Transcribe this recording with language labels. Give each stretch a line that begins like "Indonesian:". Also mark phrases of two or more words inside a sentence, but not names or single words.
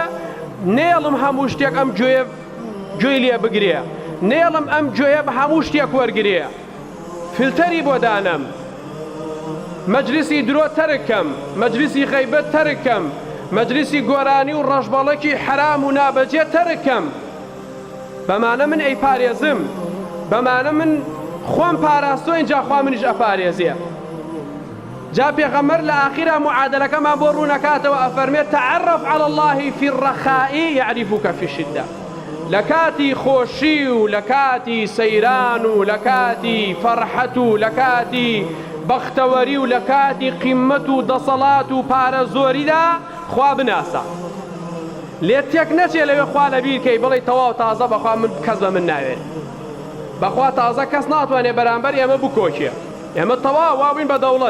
Central Kurdish: نێڵم هەموو شتێک ئەم گوێی لێ بگرێ، نێڵم ئەم گوێیە بە هەموو شتێک وەرگرێ، فیلتەری بۆ دانم، مەجلیسی درۆ تەرکەم، مەجلیسی غەیبەت تەرکەم، مەجلیسی گۆرانی و ڕەشبەڵەکی حرام و نابەجێ تەرکەم. بەمانە من ئەی پارێزم، بەمانە من خۆم پاراستۆ اینجا خوا منیش ئەپارێزێ. جا پێغەمبەر لە ئاخیرا معادلەکەمان بۆ ڕوونەکاتەوە ئەفەرمێت
Arabic: تعرف على الله في الرخاء يعرفك في الشدة.
Central Kurdish: لە کاتی خۆشی و لە کاتی سەیران و لە کاتی فەرحەت و لە کاتی بەختەوەری و لە کاتی قیممەت و دەسەڵات و پارە زۆریدا خوا بناسە. لێت تێک نەچێ لەوێ خوا لەبیر کەی بڵێ تەواو تازە بەخوا من کەس بە من ناوێت، بەخوا تازە کەس ناتوانێ بەرامبەر ئێمە بکۆکێ، ئێمە تەواو وابووین بە دەوڵەت.